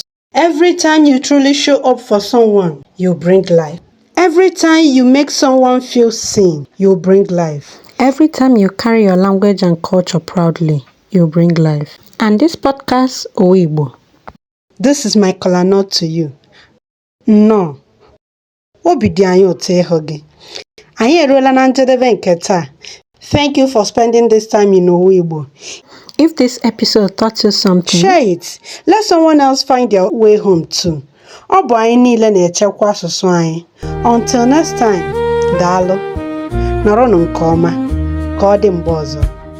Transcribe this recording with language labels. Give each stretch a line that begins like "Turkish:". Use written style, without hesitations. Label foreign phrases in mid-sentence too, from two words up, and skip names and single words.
English: Every time you truly show up for someone, you bring life. Every time you make someone feel seen, you bring life. Every time you carry your language and culture proudly, you bring life. And this podcast, ụwa IGBO. This is my kola nut to you. No.
Igbo: Obi dị anyị ụtọ ịhụ gị. Anyị eruola na njedebe nke taa.
English: Thank you for spending this time in ụwa IGBO. If this episode taught you something, share it. Let someone else find their way home too.
Igbo: Ọ bụ anyị niile na-echekwa asụsụ anyị.
English: Until next time,
Igbo: daalụ. Nọrọnụ nke ọma. Ka ọ dị mgbe ọzọ.